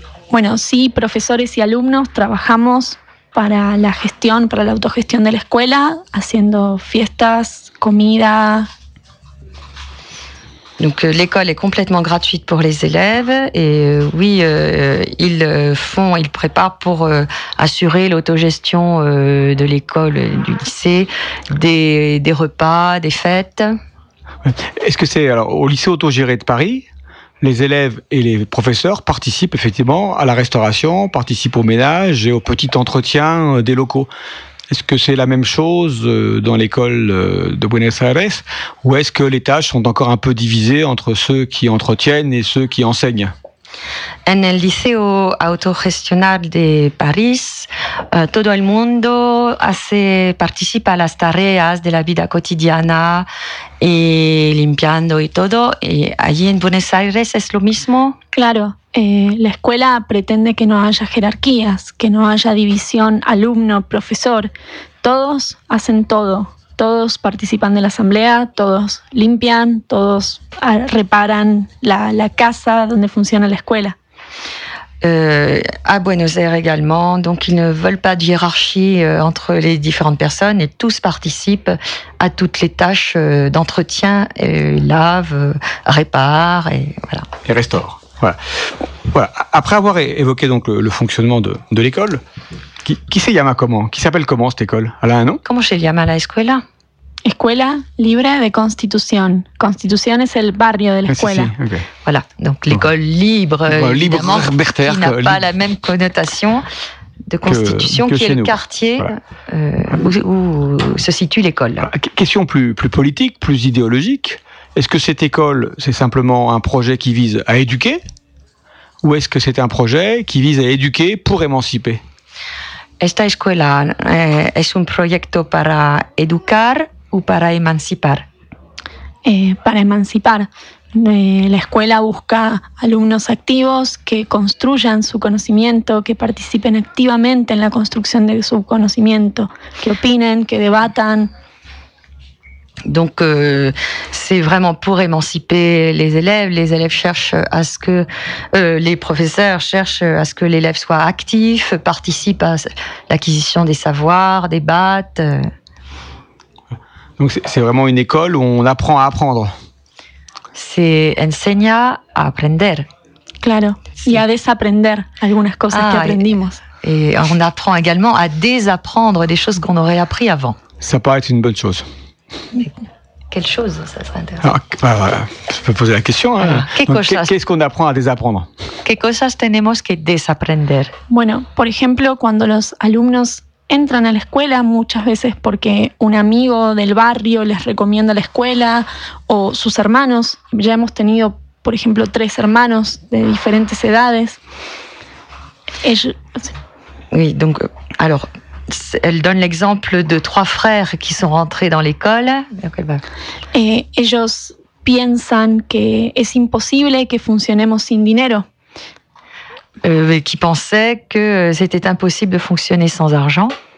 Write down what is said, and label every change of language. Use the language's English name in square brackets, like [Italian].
[Spanish] Bueno, sí, profesores y alumnos trabajamos para la gestión, para la autogestión de la escuela, haciendo fiestas, comida. [French] Donc l'école est complètement gratuite pour les élèves et oui, ils préparent pour assurer l'autogestion de l'école, du lycée, des repas, des fêtes. Est-ce que c'est, alors, au lycée autogéré de Paris, les élèves et les professeurs participent effectivement à la restauration, participent au ménage et au petit entretien des locaux. Est-ce que c'est la même chose dans l'école de Buenos Aires, ou est-ce que les tâches sont encore un peu divisées entre ceux qui entretiennent et ceux qui enseignent? [Spanish] En el liceo autogestionado de París, todo el mundo participa en las tareas de la vida cotidiana y limpiando y todo. Y allí en Buenos Aires es lo mismo. Claro, la escuela pretende que no haya jerarquías, que no haya división alumno-profesor. Todos hacen todo. Todos participan de la asamblea, todos limpian, todos reparan la casa donde funciona la escuela. [French] à Buenos Aires également. Donc, ils ne veulent pas de hiérarchie entre les différentes personnes et tous participent à toutes les tâches d'entretien, lavent, réparent et voilà. Et restaurent. Voilà. Voilà. Après avoir évoqué donc le fonctionnement de l'école, qui c'est Yama comment ? Qui s'appelle comment cette école ? Elle a un nom ? Comment [Spanish] se llama la escuela ? Escuela Libre de Constitución. Constitución es el barrio de la escuela. Si, okay. [French] Voilà, donc l'école libre, évidemment, Libre-Berter, qui n'a pas la même connotation de Constitution, que qui est le quartier où se situe l'école. Voilà. Question plus politique, plus idéologique. Est-ce que cette école, c'est simplement un projet qui vise à éduquer ? Ou est-ce que c'est un projet qui vise à éduquer pour émanciper ? [Spanish] Esta escuela es un proyecto para educar o para emancipar? Para emancipar. La escuela busca alumnos activos que construyan su conocimiento, que participen activamente en la construcción de su conocimiento, que opinen, que debatan. [French] Donc, c'est vraiment pour émanciper les élèves. Les élèves cherchent à ce que les professeurs cherchent à ce que l'élève soit actif, participe à l'acquisition des savoirs, débatte. Donc, c'est vraiment une école où on apprend à apprendre. C'est [Spanish] enseña a aprender. Claro, y a desaprender algunas cosas que aprendimos. [French] Et on apprend également à désapprendre des choses qu'on aurait appris avant. Ça paraît être une bonne chose. Mais quelle chose, ça serait intéressant. Alors, je peux poser la question. Hein. Qu'est-ce qu'on apprend à désapprendre ? [Spanish] Que cosas tenemos que desaprender ? Bueno, por ejemplo, cuando los alumnos entran a la escuela, muchas veces porque un amigo del barrio les recomienda la escuela, o sus hermanos, ya hemos tenido, por ejemplo, tres hermanos de diferentes edades. [French] Oui, donc, alors... Elle donne l'exemple de trois frères qui sont rentrés dans l'école. [Spanish] Et ellos piensan que es imposible que funcionemos sin dinero. [French] Qui pensaient que c'était impossible de fonctionner sans argent.